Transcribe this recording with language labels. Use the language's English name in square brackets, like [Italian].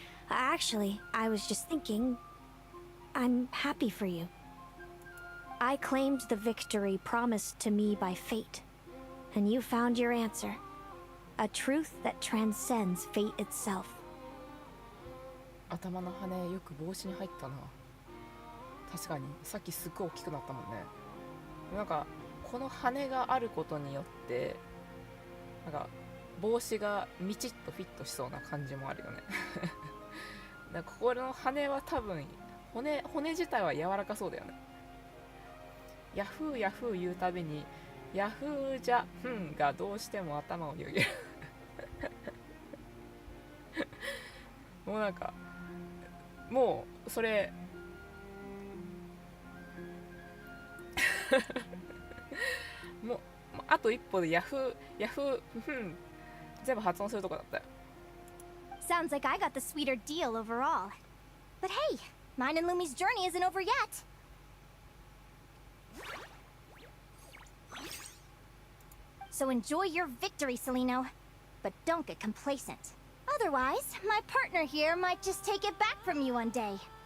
[English] Actually, I was just thinking, I'm happy for you. I claimed the victory promised to me by fate, and you found your answer. A truth that transcends fate itself. [Japanese] 頭の羽よく帽子に入ったな。確かにさっきすっごい大きくなったもんね。なんかこの羽があることによってなんか帽子がみちっとフィットしそうな感じもあるよね。だからここの羽は多分骨自体は柔らかそうだよね。ヤフーヤフー言うたびにヤフーじゃふんがどうしても頭をよぎる。もうなんかもうそれもうあと一歩でヤフーふん全部発音するとこだったよ。 [English] Sounds like I got the sweeter deal overall. But hey, mine and Lumi's journey isn't over yet. So enjoy your victory, Celino. But don't get complacent. Otherwise, my partner here might just take it back from you one day.